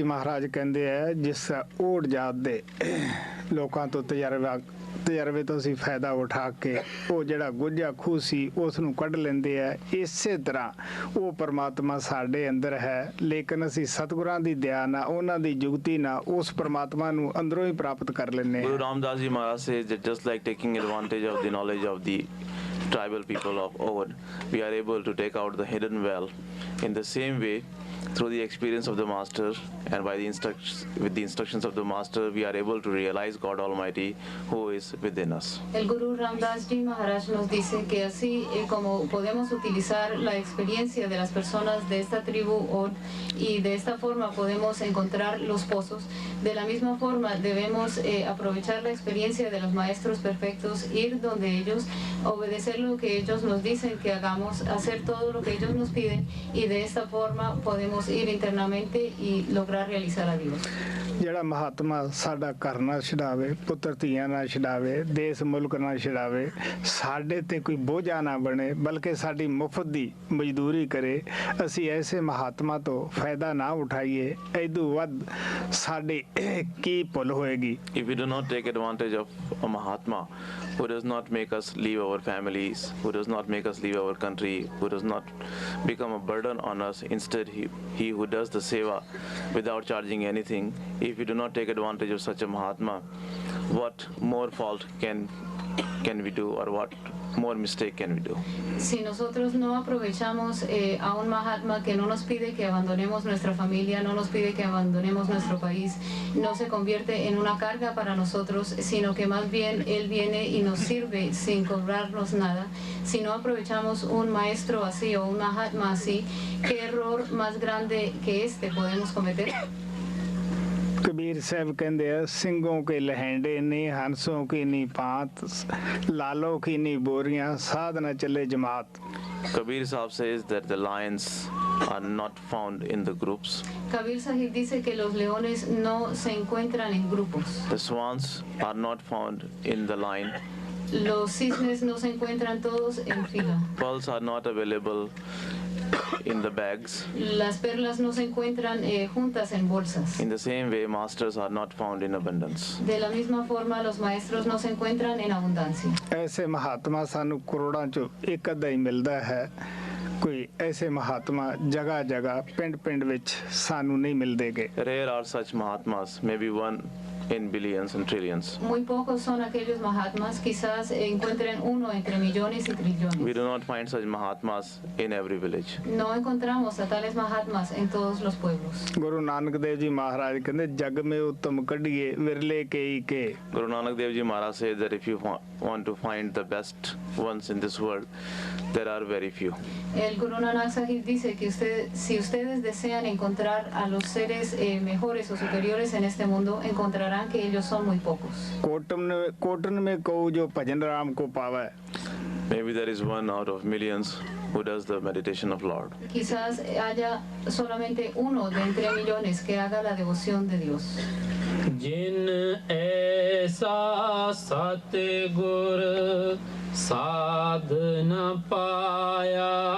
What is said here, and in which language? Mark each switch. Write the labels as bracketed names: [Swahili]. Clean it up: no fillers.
[Punjabi] ਜੀ ਮਹਾਰਾਜ ਕਹਿੰਦੇ ਆ ਜਿਸ ਓੜ ਜਾਤ ਦੇ ਲੋਕਾਂ ਤੋਂ ਤਜਰਬੇ ਤੋਂ ਅਸੀਂ ਫਾਇਦਾ ਉਠਾ ਕੇ ਉਹ ਜਿਹੜਾ ਗੁੱਝਾ ਖੂਹ ਸੀ ਉਸ ਨੂੰ ਕੱਢ ਲੈਂਦੇ ਆ। ਇਸੇ ਤਰ੍ਹਾਂ ਉਹ ਪਰਮਾਤਮਾ ਸਾਡੇ ਅੰਦਰ ਹੈ, ਲੇਕਿਨ ਅਸੀਂ ਸਤਿਗੁਰਾਂ ਦੀ ਦਇਆ ਨਾਲ, ਉਹਨਾਂ ਦੀ ਜੁਗਤੀ ਨਾਲ ਉਸ ਪਰਮਾਤਮਾ ਨੂੰ ਅੰਦਰੋਂ ਹੀ ਪ੍ਰਾਪਤ ਕਰ ਲੈਂਦੇ [English] Guru [Punjabi] ਹਾਂ। [English] Ramdas Ji Maharaj says that just like taking advantage of the knowledge of the tribal people of Oud, we are able to take out the hidden well. In the same way, through the experience of the master and by the with the instructions of the master, we are able to realize God Almighty who is within us. [Spanish] El Guru Ramdas Ji Maharaj nos dice que así como podemos utilizar la experiencia de las personas de esta tribu Oud y de esta forma podemos encontrar los pozos, de la misma forma debemos aprovechar la experiencia de los maestros perfectos, ir donde ellos, obedecer lo que ellos nos dicen que hagamos, hacer todo lo que ellos nos piden y de esta forma podemos ir internamente y lograr realizar a Dios. [Punjabi] ਜਿਹੜਾ ਮਹਾਤਮਾ ਸਾਡਾ ਘਰ ਨਾ ਛਡਾਵੇ, ਪੁੱਤਰ ਧੀਆਂ ਨਾ ਛਡਾਵੇ, ਦੇਸ਼ ਮੁਲਕ ਨਾ ਛਡਾਵੇ, ਸਾਡੇ ਤੇ ਕੋਈ ਬੋਝਾ ਨਾ ਬਣੇ, ਬਲਕਿ ਸਾਡੀ ਮੁਫਤ ਦੀ ਮਜ਼ਦੂਰੀ ਕਰੇ, ਅਸੀਂ ਐਸੇ ਮਹਾਤਮਾ ਤੋਂ ਫਾਇਦਾ ਨਾ ਉਠਾਈਏ, ਇਦੋਂ ਵੱਧ ਸਾਡੀ ਕੀ ਭੁੱਲ ਹੋਏਗੀ। [English] If we do not take advantage of a Mahatma who does not make us leave our families, who does not make us leave our country, who does not become a burden on us, instead he who does the seva without charging anything, if we do not take advantage of such a Mahatma, what more fault can we do, or what more mistake can we do? [Spanish] Si nosotros no aprovechamos a un Mahatma que no nos pide que abandonemos nuestra familia, no nos pide que abandonemos nuestro país, no se convierte en una carga para nosotros, sino que más bien Él viene y nos sirve sin cobrarnos nada. Si no aprovechamos un maestro así o un Mahatma así, ¿qué error más grande que este podemos cometer? [Punjabi] Kabir Sahib ਕਹਿੰਦੇ ਆ ਸਿੰਘੋਂ ਕੇ ਲਹਿੰਡੇ ਨੀ, ਹੰਸੋਂ ਕੀ ਨੀ ਪਾਤ, ਲਾਲੋ ਕੀ ਨੀ ਬੋਰੀਆਂ, ਸਾਧ ਨਾ ਚੱਲੇ ਜਮਾਤ। [English] Kabir Sahib says that the lions are not found in the groups. [Spanish] Kabir Sahib dice que los leones no se encuentran en grupos. [English] The swans are not found in the line. [Spanish] Los cisnes no se encuentran todos en fila. [English] Pearls are not available in the bags. [Spanish] Las perlas no se encuentran juntas en bolsas. [English] In the same way, masters are not found in abundance. [Spanish] De la misma forma, los maestros no se encuentran en abundancia. [Punjabi] ਐਸੇ ਮਹਾਤਮਾ ਸਾਨੂੰ ਕਰੋੜਾਂ ਚੋਂ ਇੱਕ ਅੱਧਾ ਹੀ ਮਿਲਦਾ ਹੈ। ਕੋਈ ਐਸੇ ਮਹਾਤਮਾ ਜਗ੍ਹਾ ਜਗ੍ਹਾ ਪਿੰਡ ਪਿੰਡ ਵਿੱਚ ਸਾਨੂੰ ਨਹੀਂ ਮਿਲਦੇਗੇ। [English] Rare are such Mahatmas, maybe one in billions and trillions. [Spanish] Muy pocos son aquellos Mahatmas, quizás encuentren uno entre millones y [English] We [Spanish] trillones. [English] do not find such Mahatmas in every village. [Spanish] No encontramos a tales Mahatmas en todos los pueblos. [Punjabi] Guru Nanak Dev ji ਮਹਾਰਾਜ ਕਹਿੰਦੇ ਜਗ ਮੇ ਉਤਮ ਕੱਢੀਏ ਵਿਰਲੇ ਕਈ ਕੇ। [English] Guru Nanak Dev Ji Maharaj says that if you want to find the best ones in this world, there are very few. [Spanish] El Guru Nanak Sahib dice que si ustedes desean encontrar a los seres mejores o superiores en este mundo, encontrarán que ellos son muy pocos. [Punjabi] Cotton may Q ਜੋ ਭਜਨ ਰਾਮ ਕੋ ਪਾਵੈ। [English] Maybe there is one out of millions who does the meditation of Lord. [Spanish] Quizás haya solamente uno de entre millones que haga la devoción de Dios. [Punjabi] ਜਿਨ ਐਸਾ ਸਤਿਗੁਰ ਸਾਧ ਨ ਪਾਇਆ,